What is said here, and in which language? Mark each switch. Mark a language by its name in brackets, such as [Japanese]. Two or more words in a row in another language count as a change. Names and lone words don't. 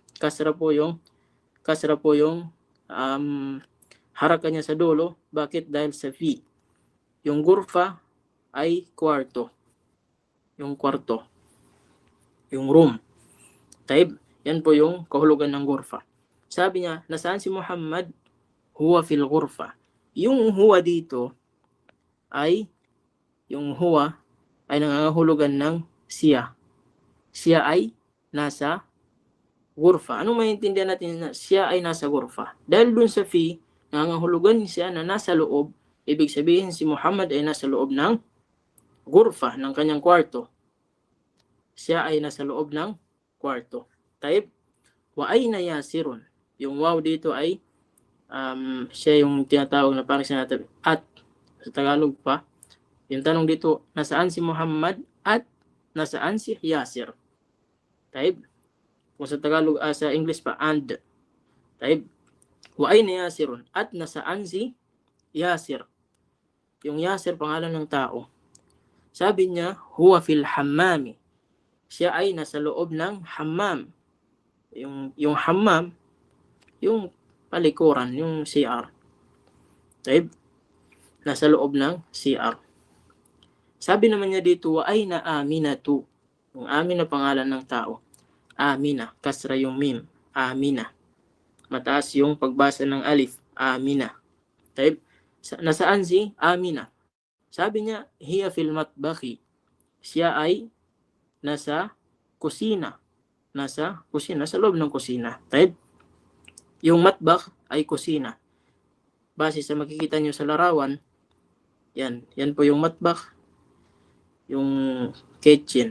[Filipino] Kasra po yung haraka niya sa dulo. Bakit? Dahil sa fi. Yung ghurfa ay kwarto. Yung kwarto. Yung room. Taib, yan po yung kahulugan ng ghurfa. Sabi niya, nasaan si Muhammad? [Arabic] هو في الغرفة. [Filipino] Yung huwa dito ay nangangahulugan ng siya. Siya ay nasa ghurfa. Anong maintindihan natin na siya ay nasa ghurfa? Dahil dun sa fi, nangangahulugan siya na nasa loob, ibig sabihin si Muhammad ay nasa loob ng ghurfa, ng kanyang kwarto. Siya ay nasa loob ng kwarto. [Arabic] طيب، وأين ياسر. [Filipino] Yung waw dito ay siya yung tinatawag na parang sinasabi at sa Tagalog pa. Yung tanong dito, nasaan si Muhammad at nasaan si Yasir? Taib, kung sa Tagalog, sa English pa, and. [Arabic] طيب، وأين ياسر, [Filipino] at nasaan si Yasir? Yung Yasir, pangalan ng tao. Sabi niya, [Arabic] هو في الحمام. [Filipino] Siya ay nasa loob ng hammam. Yung hammam, yung palikuran, yung CR. Taib, nasa loob ng CR. Sabi naman niya dito, [Arabic] وأين أمينة. [Filipino] Yung Amina pangalan ng tao. Amina, kasra yung mim. Amina. Mataas yung pagbasa ng alif. Amina. Taib, nasaan si Amina? Sabi niya, [Arabic] هي في المطبخ. [Filipino] Siya ay nasa kusina. Nasa loob ng kusina. Taib, yung matbakh ay kusina. Base sa makikita nyo sa larawan, yan po yung matbakh, yung kitchen.